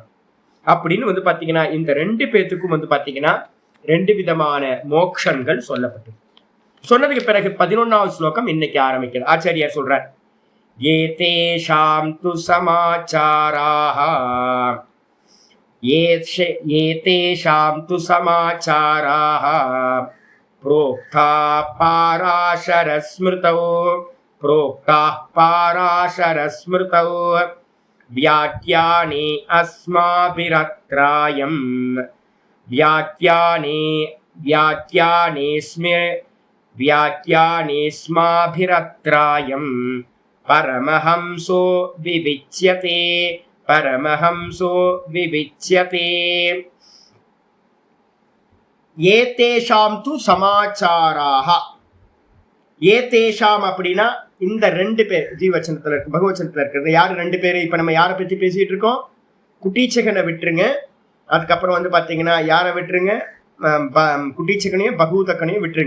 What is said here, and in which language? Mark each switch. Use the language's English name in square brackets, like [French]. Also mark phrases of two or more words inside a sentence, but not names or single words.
[Tamil] அப்படின்னு வந்து பாத்தீங்கன்னா இந்த 2 பேத்துக்கும் வந்து பாத்தீங்கன்னா 2 விதமான மோக்ஷங்கள் சொல்லப்பட்டு சொன்னதுக்கு பிறகு 11வது ஸ்லோகம் இன்னைக்கு ஆரம்பிக்கிறது. ஆச்சாரியார் சொல்றார், [Sanskrit] एतेषां तु समाचाराः एतेषां तु समाचाराः प्रोक्ता पाराशरस्मृतौ व्याख्याने अस्माभिरत्रायम् व्याख्यानेस्माभिरत्रायम् परमहंसो विविच्यते एतेषां तु समाचाराः. [Tamil] ஏதேஷாம் அப்படின்னா இந்த 2 பேர் ஜீவச்சனத்துல இருக்கு, பகவச்சனத்துல இருக்கிறது யாரு? 2 பேரு. இப்ப நம்ம யாரை பத்தி பேசிட்டு இருக்கோம்? குட்டீச்சகனை விட்டுருங்க. அதுக்கப்புறம் வந்து பாத்தீங்கன்னா யாரை விட்டுருங்க? குட்டீச்சகனையும் பகூதக்கனையும் விட்டுருங்க.